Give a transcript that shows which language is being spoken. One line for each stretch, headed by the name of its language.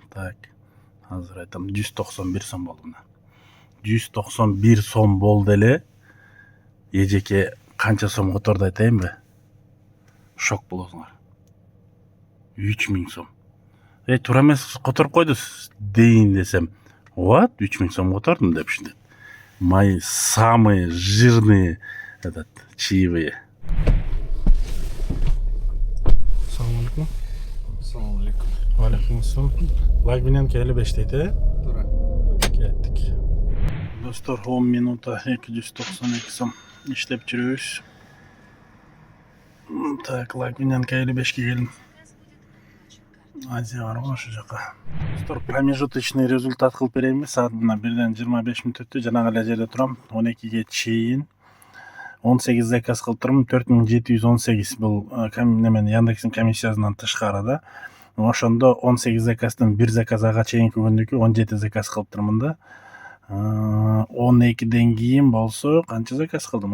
Kyrgyz: Так, азыр айтам 191 сом болду мына. 191 сом болду эле. Эжеке канча сом которду айтайынбы? Шок болосуңар. 3000 сом. Туура эмес которуп койду дейин десем, what? 3000 сом котордум депишти.
Russian: Мои самые жирные чаевые.
Arabic: Assalamu alaikum. Assalamu alaikum. Wa alaikum assalam.
Kyrgyz: Лагбинен келе 5 дейт, Туура. Кеттик. Достор, 10 минута 292 сом иштеп жүрөбүз. Так, лагбинен келе 5ке келдим. Азия бар го ошол жака. Достор, промежуточный результат кылып берейинби? Саат мына 1-ден 25 мүнөт өттү. Жанагы эле жерде турам. 12ге чейин 18 заказ кылып турмун. 4718 бул немен Яндекстин комиссиясынан тышкары да. Ошондо 18 заказдан 1 заказ ага чейинки күндүкү 17 заказ кылып турмун да. 12ден кийин болсо канча заказ кылдым?